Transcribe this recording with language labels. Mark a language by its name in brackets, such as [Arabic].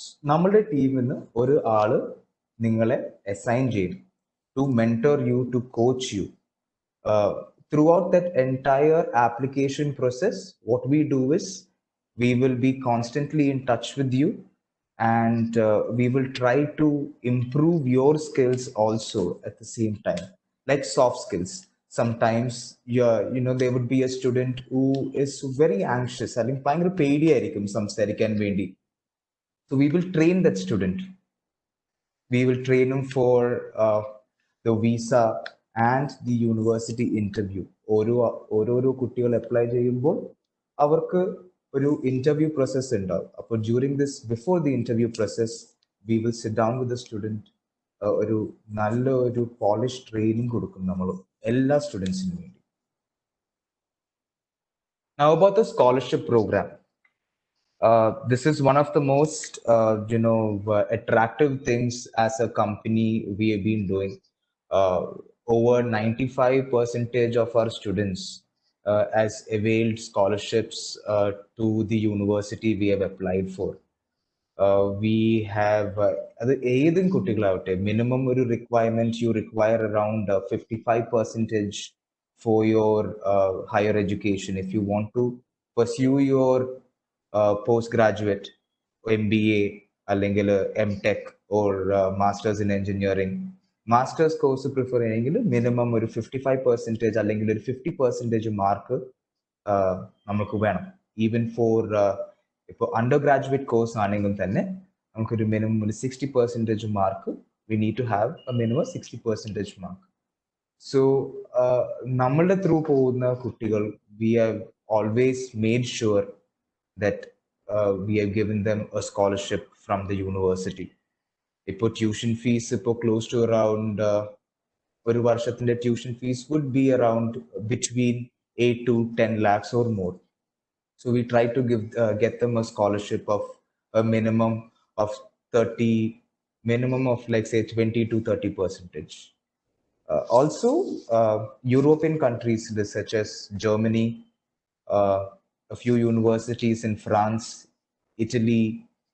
[Malayalam] നമ്മളുടെ ടീമിൽ നിന്ന് ഒരു ആള് നിങ്ങളെ അസൈൻ ചെയ്യും [English] to mentor you, to coach you. Throughout that entire application process, what we do is we will be constantly in touch with you, and we will try to improve your skills also at the same time, like soft skills. Sometimes there would be a student who is very anxious, [Malayalam] അല്ലെങ്കിൽ ഭയങ്കര പേടിയായിരിക്കും സംസാരിക്കാൻ വേണ്ടി. [English] So we will train that student. We will train him for the visa and the university interview. [Malayalam] ഓരോരോ കുട്ടികൾ apply ചെയ്യുമ്പോൾ അവർക്ക് ഒരു interview process ഉണ്ടാവും. [English] അപ്പോൾ before the interview process, we will sit down with the student. [Malayalam] ഒരു നല്ല polish training കൊടുക്കും നമ്മൾ എല്ലാ സ്റ്റുഡൻസിനും വേണ്ടി. [English] Now about the scholarship program. This is one of the most attractive things as a company we have been doing. Over 95% of our students has availed scholarships to the university we have applied for. We have [Malayalam] ഏതും കുട്ടികളാവട്ടെ, [English] minimum ഒരു requirement you require around 55% for your higher education. If you want to pursue your postgraduate, MBA, അല്ലെങ്കിൽ MTech, or masters in engineering, [Malayalam] masters course prefer ചെയ്യണമെങ്കിൽ minimum ഒരു 55% അല്ലെങ്കിൽ ഒരു 50% mark നമുക്ക് വേണം. Even for ഇപ്പോൾ അണ്ടർ ഗ്രാജുവേറ്റ് കോഴ്സ് ആണെങ്കിൽ തന്നെ നമുക്കൊരു മിനിമം ഒരു 60% mark. [English] We need to have a minimum 60% mark. So [Malayalam] നമ്മളുടെ ത്രൂ പോകുന്ന കുട്ടികൾ, [English] We have always made sure that we have given them a scholarship from the university. [Malayalam] ഇപ്പോൾ tuition fees ഇപ്പോൾ close to around ഒരു വർഷത്തിന്റെ tuition fees would be around between 8 to 10 lakhs or more. [English] So we try to get them a scholarship of a minimum of 30, minimum of like say 20 to 30 percentage. Also, European countries such as Germany, uh, a few universities in France, Italy,